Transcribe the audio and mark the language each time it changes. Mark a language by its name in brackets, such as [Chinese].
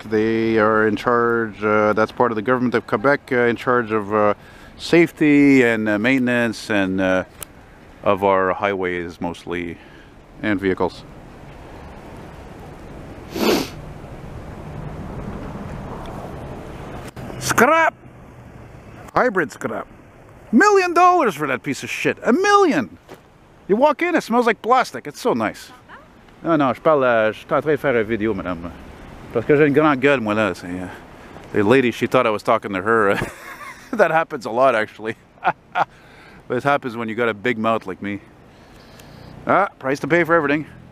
[English] They are in charge, that's part of the government of Quebec, in charge of safety and maintenance and of our highways mostly, and vehicles. Scrap! Hybrid scrap. $1 million for that piece of shit. $1 million! You walk in, it smells like plastic. It's so nice. [French] Non, non, je suis en train de faire une vidéo, madame. Parce que j'ai une grande gueule, moi, là. [English] The lady, she thought I was talking to her. That happens a lot, actually. But it happens when you got a big mouth like me. Ah, price to pay for everything.